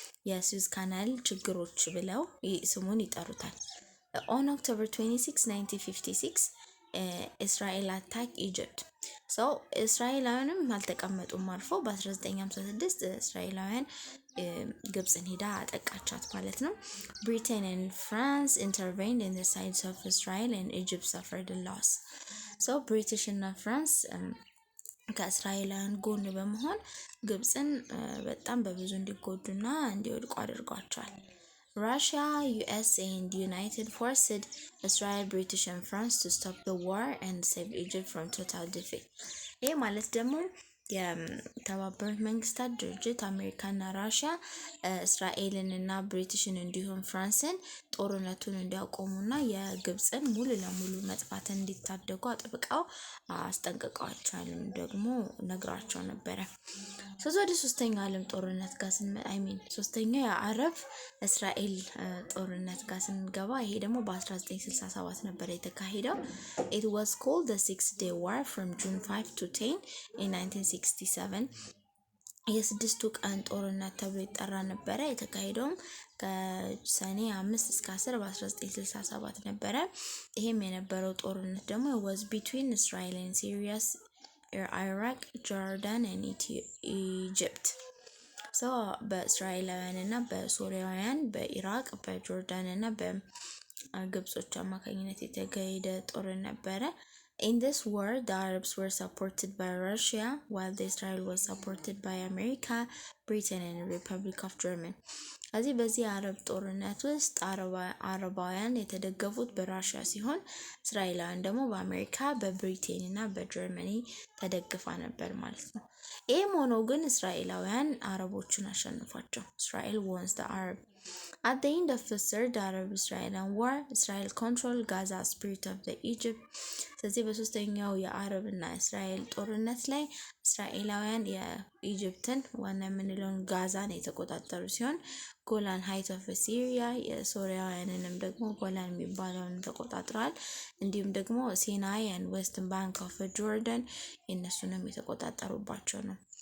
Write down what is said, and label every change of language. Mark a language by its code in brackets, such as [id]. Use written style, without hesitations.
[am] የሱዝ ካናል ችግሮች ብለው ስሙን ይጠሩታል። [en] On October 26, 1956, Israel attacked Egypt. So [am] እስራኤላውያንም አልተቀመጡም አልፎ በ1956 እስራኤላውያን ግብጽን ሄዳ አጠቃቻት ማለት ነው። [en] Britain and France intervened in the sides of Israel and Egypt suffered a loss. So British [am] እና ፍራንስ ከእስራኤላውያን ጎን በመሆን ግብጽን በጣም በብዙ እንዲጎዱና እንዲወድቁ አድርጓቸዋል። [en] Russia, US and United forced Israel, British and France to stop the war and save Egypt from total defeat. [am] ይሄ ማለት ደግሞ የተባበሩት መንግስታት ድርጅት አሜሪካና ራሽያ እስራኤልን እና ብሪቲሽን እንዲሁም ፍራንስን ጦርነቱን እንዲያቆሙና የግብጽን ሙሉ ለሙሉ መጥፋት እንዲታደጉ አጥብቀው አስጠንቅቀዋቸዋል፣ ደግሞ ነግራቸው ነበረ። ወደ ሶስተኛው ዓለም ጦርነት ጋር ሶስተኛው የአረብ እስራኤል ጦርነት ጋር ስንገባ ይሄ ደግሞ በ1967 ነበር የተካሄደው። [en] It was called the 6-day war from June 5 to 10 in 1967. [am] የስድስቱ ቀን ጦርነት ተብሎ ይጠራ ነበረ። የተካሄደውም ከሰኔ 5 እስከ 10 በ1967 ነበረ። ይሄም የነበረው ጦርነት ደግሞ [en] was between Israel and Syria, Iraq, Jordan and Egypt. So [am] በእስራኤላውያን እና በሶሪያውያን በኢራቅ በጆርዳን እና በግብጾች አማካኝነት የተካሄደ ጦርነት ነበረ። [en] In this war, the Arabs were supported by Russia, while the Israel was supported by America, Britain, and the Republic of Germany. [am] በዚህ አረብ ጦርነት ውስጥ አረባውያን የተደገፉት በራሽያ ሲሆን እስራኤላውያን ደግሞ በአሜሪካ በብሪቴን እና በጀርመኒ ተደግፋ ነበር ማለት ነው። ይህም ሆኖ ግን እስራኤላውያን አረቦችን አሸንፏቸው። [en] Israel won the Arab. At the end of the Third Arab-Israeli War, Israel controlled Gaza, spirit of the Egypt. [am] ስለዚህ በሶስተኛው የአረብ እና እስራኤል ጦርነት ላይ እስራኤላውያን የኢጅፕትን ዋና የምንለውን ጋዛን የተቆጣጠሩ ሲሆን ጎላን ሃይት ኦፍ ሲሪያ የሶሪያውያንንም ደግሞ ጎላን የሚባለውን ተቆጣጥረዋል። እንዲሁም ደግሞ ሲናይ [en] and western bank of Jordan [am] እነሱንም የተቆጣጠሩባቸው ነው